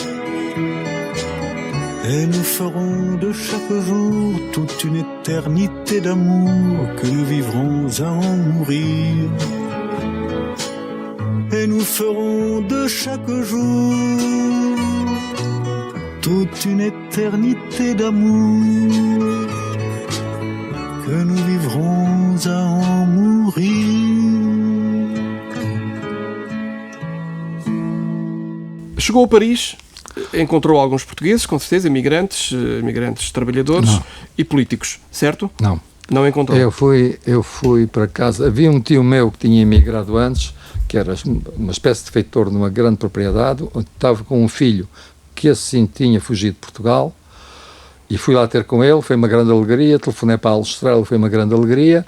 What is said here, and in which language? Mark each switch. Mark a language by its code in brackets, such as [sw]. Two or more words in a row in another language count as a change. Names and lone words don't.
[fr] Et nous ferons de chaque jour toute une éternité d'amour que nous vivrons à en mourir. Et nous ferons de chaque jour toute une éternité d'amour que nous vivrons à en mourir. [pt] Chegou a Paris, encontrou alguns portugueses, com certeza, imigrantes trabalhadores e políticos, certo? Não. Não encontrou? Eu fui para casa. Havia um tio meu que tinha emigrado antes, que era uma espécie de feitor numa grande propriedade, onde estava com um filho que assim tinha fugido de Portugal, e fui lá ter com ele, foi uma grande alegria, telefonei para a Alstrela, foi uma grande alegria.